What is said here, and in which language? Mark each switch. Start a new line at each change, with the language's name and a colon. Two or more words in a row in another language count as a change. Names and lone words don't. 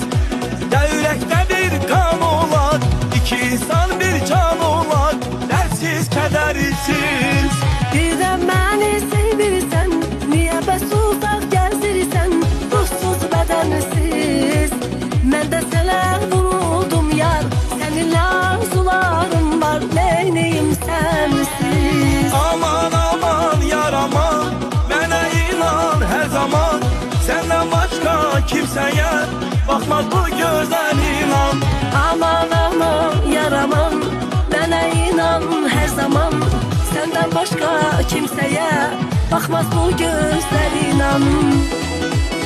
Turkish: Ya yürekte bir kan olar, iki insan bir can olar, dersiz kedersiz.
Azerbaijani: Birden beni sevirsen, niye bəs uzaq gəzirsən, ruhsuz bədənsiz. Mən də sənə vuruldum yar, səninlə arzularım var, neyniyim sənsiz. Aman aman yaraman, mənə inan her zaman.
Turkish: Senden başka kimseye bakmaz bu gözler inan. Aman aman yaraman, bana inan her zaman. Senden başka kimseye bakmaz bu gözler inan.